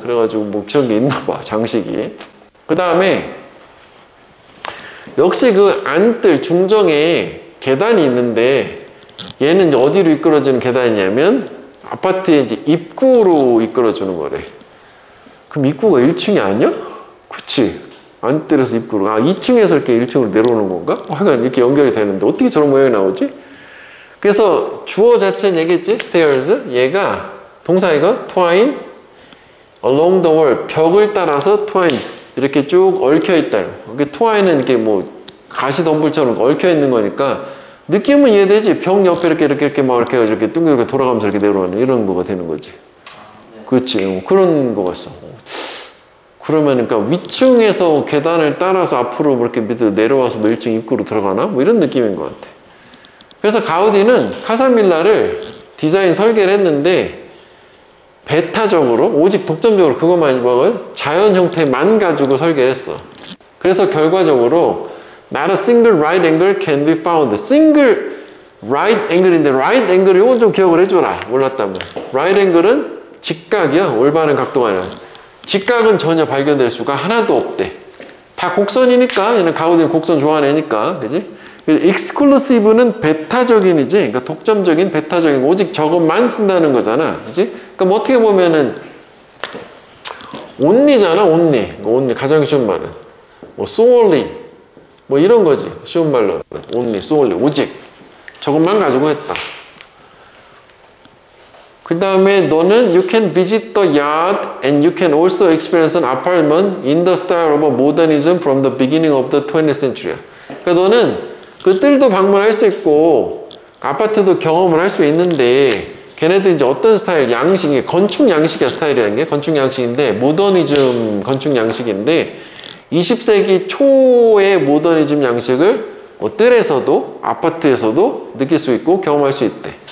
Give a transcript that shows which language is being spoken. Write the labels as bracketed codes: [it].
[ko] 그래가지고 뭐 그런 게 있나 봐, 장식이. 그 다음에 역시 그 안뜰 중정에 계단이 있는데 얘는 이제 어디로 이끌어주는 계단이냐면 아파트의 이제 입구로 이끌어주는 거래. 그럼 입구가 1층이 아니야? 그치? 안뜰에서 입구로. 2층에서 이렇게 1층으로 내려오는 건가? 하여간 이렇게 연결이 되는데 어떻게 저런 모양이 나오지? 그래서 주어 자체는 얘기했지? [en] stairs. [ko] 얘가 동사이가 twine along the wall. 벽을 따라서 twine. 이렇게 쭉 얽혀 있다. 이게 twine은 이렇게 뭐 가시덤불처럼 얽혀 있는 거니까 느낌은 이해되지? 벽 옆에 이렇게 막 이렇게 둥글게 돌아가면서 이렇게 내려오는 이런 거가 되는 거지. 그렇지. 그런 거 같어. 그러면 그러니까 위층에서 계단을 따라서 앞으로 이렇게 밑으로 내려와서 1층 입구로 들어가나? 뭐 이런 느낌인 것 같아. 그래서 가우디는 카사밀라를 디자인 설계를 했는데 베타적으로 오직 독점적으로 그것만 자연 형태만 가지고 설계를 했어. [en] 그래서 결과적으로 not a single right angle can be found. [ko] single right angle인데 right angle 이건 좀 기억을 해줘라. 몰랐다면. right angle은 직각이야. 올바른 각도가 아니라. 직각은 전혀 발견될 수가 하나도 없대. 다 곡선이니까. 얘는 가우디는 곡선 좋아하는 애니까. 그지? exclusive는 베타적인이지. 그러니까 독점적인 베타적인 오직 저것만 쓴다는 거잖아. 그지? 그러니까 뭐 어떻게 보면은 only잖아. only 가장 쉬운 말은 뭐 solely 뭐 이런 거지. 쉬운 말로 only, solely 오직 저것만 가지고 했다. [en] 그 다음에 너는 you can visit the yard and you can also experience an apartment in the style of modernism from the beginning of the 20th century. [ko] 그러니까 너는 그 뜰도 방문할 수 있고 아파트도 경험을 할 수 있는데 걔네들 이제 어떤 스타일, 양식이 건축 양식의 스타일이라는 게 건축 양식인데 모더니즘 건축 양식인데 20세기 초의 모더니즘 양식을 뭐 뜰에서도 아파트에서도 느낄 수 있고 경험할 수 있대.